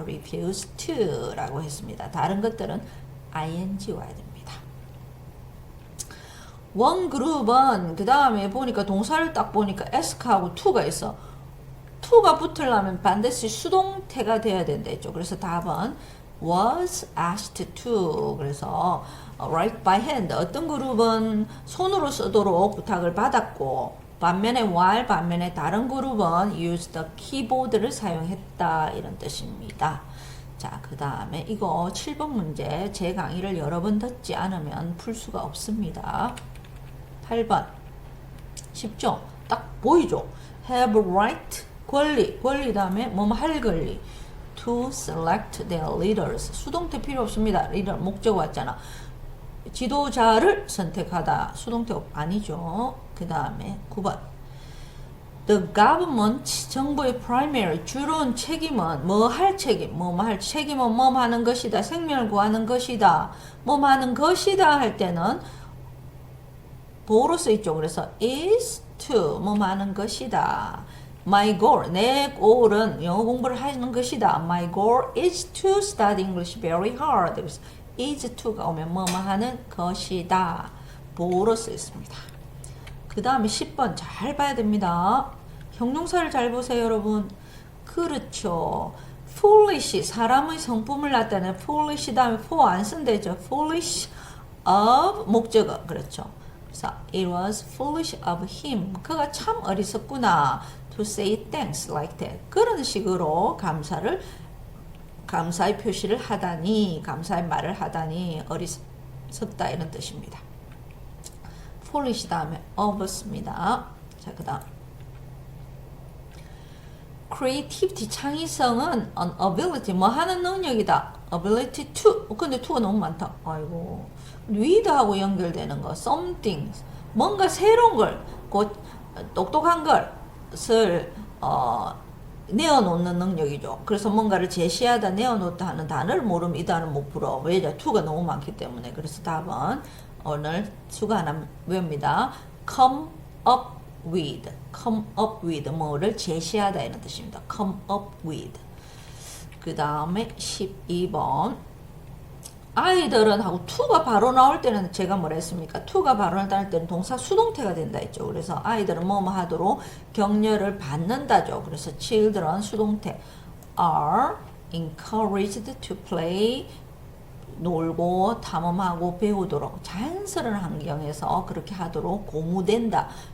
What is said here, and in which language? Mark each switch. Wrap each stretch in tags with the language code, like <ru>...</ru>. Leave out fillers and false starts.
<ko>refuse to 라고 했습니다. 다른 것들은 ing 와야 됩니다. 원그룹은 그 다음에 보니까 동사를 딱 보니까 ask하고 to가 있어. to가 붙으려면 반드시 수동태가 돼야 된다 했죠. 그래서 답은 was asked to. 그래서</ko> <en>write by hand,</en> <ko>어떤 그룹은 손으로 쓰도록 부탁을 받았고, 반면에 다른 그룹은</ko> <en>use the keyboard</en> <ko>를 사용했다, 이런 뜻입니다. 자, 그 다음에 이거 7번 문제, 제 강의를 여러 번 듣지 않으면 풀 수가 없습니다. 8번 쉽죠? 딱 보이죠? have right, 권리 다음에 뭐뭐 할 권리,</ko> <en>to select their leaders.</en> <ko>수동태 필요 없습니다. 리더 목적 왔잖아. 지도자를 선택하다. 수동태 아니죠. 그 다음에 9번 the government, 정부의 primary, 주로운 책임은 뭐 할 책임, 할 책임은 뭐 하는 것이다. 생명을 구하는 것이다. 뭐 하는 것이다 할 때는 보호로 쓰있죠. 그래서 is to 뭐 하는 것이다.</ko> <en>My goal,</en> <ko>내 goal은 영어 공부를 하는 것이다.</ko> <en>My goal is to study English very hard.</en> <ko>그래서 is to가 오면 뭐뭐 하는 것이다. 보로 쓰였습니다. 그 다음에 10번 잘 봐야 됩니다. 형용사를 잘 보세요, 여러분. 그렇죠. foolish, 사람의 성품을 나타내는 foolish 다음에 for 안 쓴대죠. foolish of 목적어. 그렇죠. 그래서</ko> <en>it was foolish of him.</en> <ko>그가 참 어리석구나.</ko> <en>to say thanks like that.</en> <ko>그런 식으로 감사의 표시를 하다니, 감사의 말을 하다니 어리석다 이런 뜻입니다. foolish 다음에 of습니다. 자, 그 다음 creativity, 창의성은 an ability, 뭐 하는 능력이다. ability to, 근데 to가 너무 많다. 아이고, with하고 연결되는 거, something, 뭔가 새로운 걸, 곧 똑똑한 것을 내어놓는 능력이죠. 그래서 뭔가를 제시하다, 내어놓다 하는 단어를 모르면 이 단어를 못 풀어. 왜냐? to가 너무 많기 때문에. 그래서 답은 오늘 수가 하나 외웁니다.</ko> <en>come up with, come up with,</en> <ko>뭐를 제시하다 이런 뜻입니다.</ko> <en>come up with.</en> <ko>그 다음에 12번 아이들은 하고 to가 바로 나올 때는 제가 뭐라 했습니까? to가 바로 나올 때는 동사 수동태가 된다 했죠. 그래서 아이들은 뭐뭐 하도록 격려를 받는다죠. 그래서 children 수동태</ko> <en>are encouraged to play,</en> <ko>놀고 탐험하고 배우도록 자연스러운 환경에서 그렇게 하도록 고무된다.</ko>